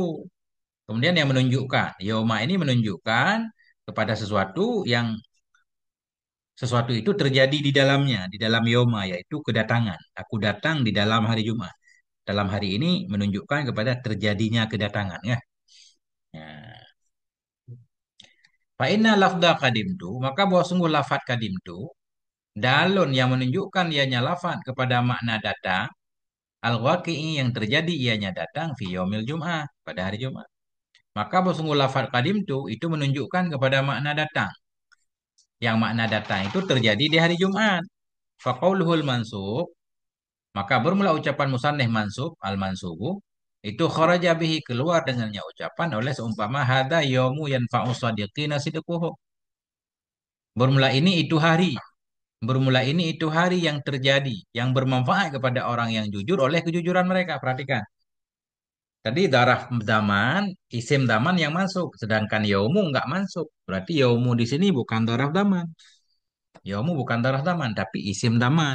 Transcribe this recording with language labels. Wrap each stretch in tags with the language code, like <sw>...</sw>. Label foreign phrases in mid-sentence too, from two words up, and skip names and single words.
<id>Kemudian yang menunjukkan. Yauma ini menunjukkan kepada sesuatu yang sesuatu itu terjadi di dalamnya. Di dalam yauma yaitu kedatangan. Aku datang di dalam hari Jumat. Dalam hari ini menunjukkan kepada terjadinya kedatangan. Ya. Ya.</id> <ar>Fa inna lafda kadim</ar> <id>tu, maka bahwa sungguh lafat kadim tu, dalun yang menunjukkan ianya lafat kepada makna datang, al-waqi'i yang terjadi ianya datang</id> <ar>fi yaumil jum'ah,</ar> <id>pada hari Jumat. Maka bahwa sungguh lafat kadim tu, itu menunjukkan kepada makna datang. Yang makna datang itu terjadi di hari Jumat.</id> <ar>Faqauluhul mansub,</ar> <id>maka bermula ucapan musanneh mansub, al-mansubu, itu</id> <ar>kharaja bihi</ar> <id>keluar dengannya ucapan oleh seumpama</id> <ar>hada yaumu yanfa'u sadiqina sidquhu.</ar> <id>Bermula ini itu hari. Bermula ini itu hari yang terjadi, yang bermanfaat kepada orang yang jujur oleh kejujuran mereka. Perhatikan. Tadi darah zaman, isim zaman yang masuk, sedangkan yaumu nggak masuk. Berarti yaumu di sini bukan darah zaman. Yaumu bukan darah zaman, tapi isim zaman.</id>